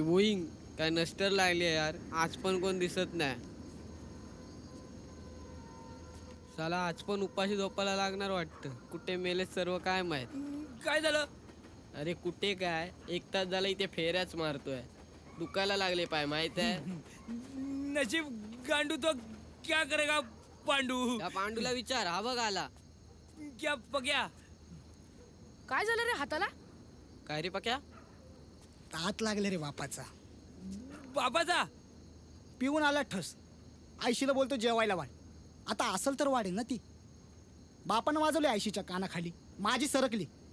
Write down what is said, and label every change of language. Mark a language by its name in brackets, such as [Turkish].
[Marathi] वोईंग काय नस्टर लागली आहे यार, आज पण कोण दिसत नाही. साला आज पण उपाशी झोपायला लागणार वाटतं. कुठे मेले सर्व काय माहित. काय झालं? अरे कुठे काय, 1 तास झाला इथे फेऱ्याच मारतोय. दुखायला लागले पाय माहित आहे. [Hindi] नशीब गांडू तो क्या करेगा पांडू. [Marathi] त्या पांडूला विचार, हा बघ आला. [Hindi] क्या पक्या? [Marathi] काय झालं रे हाताला? काय रे पक्या? हात लागले रे बापाचा. बाबाचा? पिऊन आला ठस. आयशीला बोलतो जेवायला वाढ. आता असल तर वाढेल ना ती. बापानं वाजवली आयशीच्या कानाखाली, माझी सरकली.